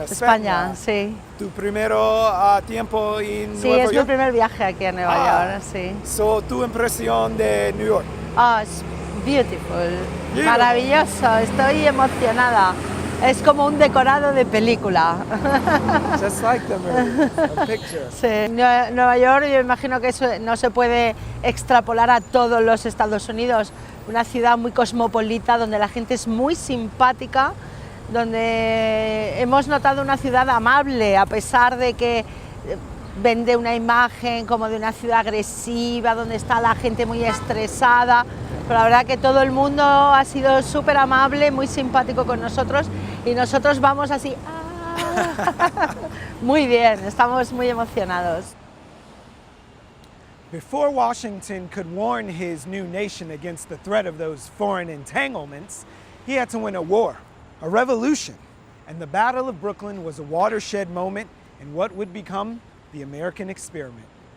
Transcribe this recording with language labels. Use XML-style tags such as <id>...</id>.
<es>España, sí. ¿Tu primero tiempo en Sí, Nueva es mi York? primer viaje aquí a Nueva York, sí. So, ¿tu impresión de New York? Es beautiful, maravilloso, estoy emocionada. Es como un decorado de película.</es> <en>Just like the movie, a picture.</en> <es>Sí. Nueva York, yo imagino que eso no se puede extrapolar a todos los Estados Unidos. Una ciudad muy cosmopolita, donde la gente es muy simpática, donde hemos notado una ciudad amable, a pesar de que vende una imagen como de una ciudad agresiva, donde está la gente muy estresada. Pero la verdad que todo el mundo ha sido súper amable, muy simpático con nosotros y nosotros vamos así, muy bien, estamos muy emocionados.</es> <en>Before Washington could warn his new nation against the threat of those foreign entanglements, he had to win a war, a revolution, and the Battle of Brooklyn was a watershed moment in what would become the American experiment.</en>